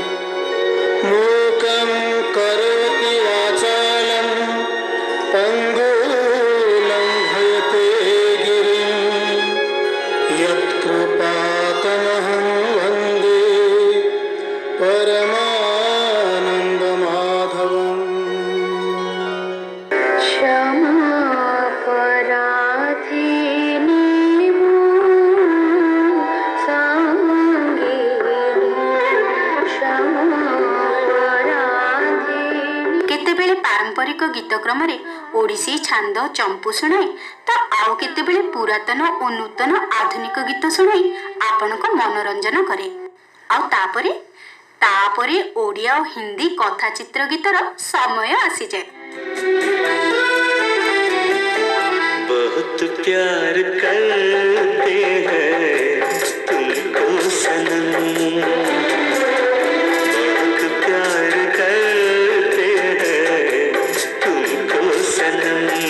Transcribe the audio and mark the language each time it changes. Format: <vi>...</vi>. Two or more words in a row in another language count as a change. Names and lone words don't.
<sa>मूकं करोति वाचालं पङ्गुलं भयते गिरिं यत्कृपातमहं वन्दे परमानन्दमाधवम्।</sa> <or>କେତେବେଳେ ପାରମ୍ପରିକ ଗୀତ କ୍ରମରେ ଓଡ଼ିଶୀ ଛାନ୍ଦ ଚମ୍ପୁ ଶୁଣାଇ ତ ଆଉ କେତେବେଳେ ପୁରାତନ ଓ ନୂତନ ଆଧୁନିକ ଗୀତ ଶୁଣାଇ ଆପଣଙ୍କ ମନୋରଞ୍ଜନ କରେ। ଆଉ ତାପରେ ଓଡ଼ିଆ ଓ ହିନ୍ଦୀ କଥା ଚିତ୍ର ଗୀତର ସମୟ ଆସିଯାଏ।</or> <hi>बहुत प्यार करते हैं तुमको सनम, बहुत प्यार करते हैं तुमको सनम,</hi>